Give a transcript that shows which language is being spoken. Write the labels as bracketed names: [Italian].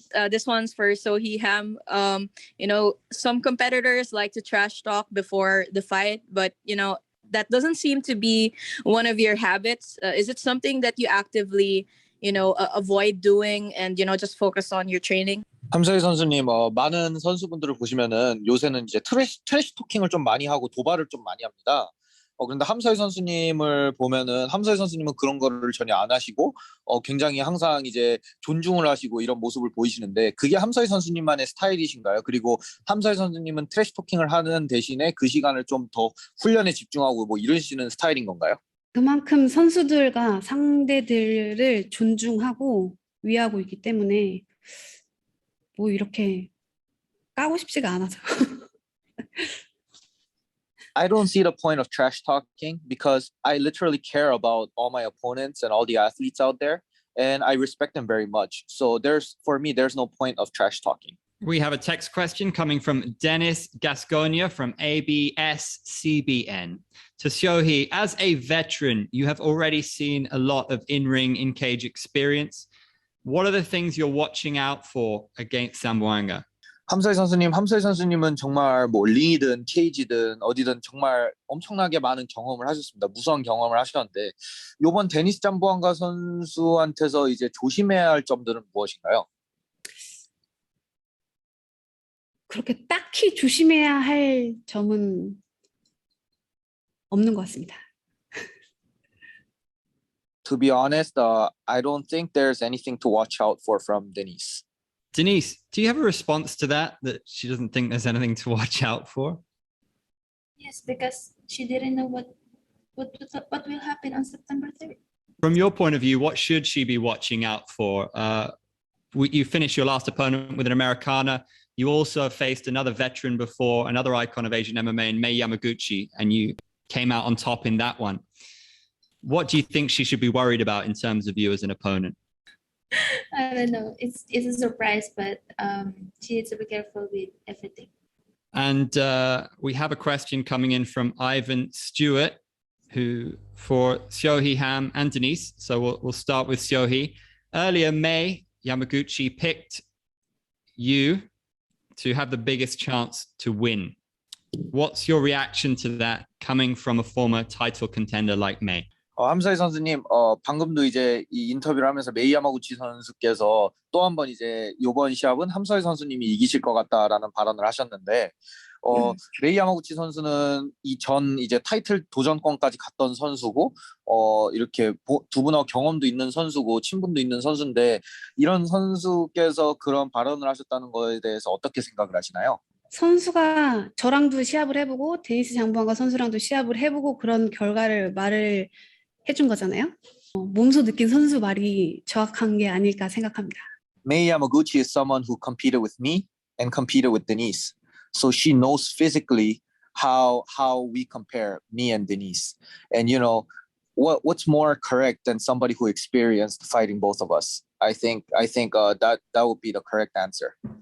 [English] This one's for So Hee Ham. Some competitors like to trash talk before the fight, but, that doesn't seem to be one of your habits. Is it something that you actively, avoid doing and, just focus on your training? [Korean] 함서희 선수님, 많은 선수분들을 보시면은 요새는 이제 트래시 토킹을 좀 많이 하고 도발을 좀 많이 합니다. 그런데 함서희 선수님을 보면은 함서희 선수님은 그런 거를 전혀 안 하시고 굉장히 항상 이제 존중을 하시고 이런 모습을 보이시는데 그게 함서희 선수님만의 스타일이신가요? 그리고 함서희 선수님은 트래시 토킹을 하는 대신에 그 시간을 좀 더 훈련에 집중하고 뭐 이러시는 스타일인 건가요? 그만큼 선수들과 상대들을 존중하고 위하고 있기 때문에 뭐 이렇게 까고 싶지가 않아서. [English] I don't see the point of trash talking because I literally care about all my opponents and all the athletes out there, and I respect them very much. So for me, there's no point of trash talking. We have a text question coming from Dennis Gasconia from ABS-CBN. To Seo Hee, as a veteran, you have already seen a lot of in-ring, in-cage experience. What are the things you're watching out for against Zamboanga? [Korean] 함서희 선수님은 정말 뭐 링이든 케이지든 어디든 정말 엄청나게 많은 경험을 하셨습니다. 무수한 경험을 하셨는데 이번 데니스 잠보안가 선수한테서 이제 조심해야 할 점들은 무엇인가요? 그렇게 딱히 조심해야 할 점은 없는 것 같습니다. [English] To be honest, I don't think there's anything to watch out for from Denise. Denise, do you have a response to that she doesn't think there's anything to watch out for? Yes, because she didn't know what will happen on September 3rd. From your point of view, what should she be watching out for? You finished your last opponent with an Americana. You also faced another veteran before, another icon of Asian MMA in Mei Yamaguchi, and you came out on top in that one. What do you think she should be worried about in terms of you as an opponent? I don't know. It's a surprise, but she needs to be careful with everything. And we have a question coming in from Ivan Stewart, who for Seo Hee Ham and Denise. So we'll start with Seo Hee. Earlier, Mei Yamaguchi picked you to have the biggest chance to win. What's your reaction to that coming from a former title contender like Mei? [Korean] 함사이 선수님, 방금도 이제 이 인터뷰를 하면서 메이 야마구치 선수께서 또 한 번 이제 이번 시합은 함사이 선수님이 이기실 것 같다라는 발언을 하셨는데, 메이 야마구치 선수는 이전 이제 타이틀 도전권까지 갔던 선수고, 이렇게 두 분하고 경험도 있는 선수고 친분도 있는 선수인데 이런 선수께서 그런 발언을 하셨다는 거에 대해서 어떻게 생각을 하시나요? 선수가 저랑도 시합을 해보고 데니스 장보안가 선수랑도 시합을 해보고 그런 결과를 말을 해준 거잖아요. 몸소 느낀 선수 말이 정확한 게 아닐까 생각합니다. [English] Mei Yamaguchi is someone who competed with me and competed with Denise. So she knows physically how we compare, me and Denise. And you know, what's more correct than somebody who experienced fighting both of us? I think that would be the correct answer.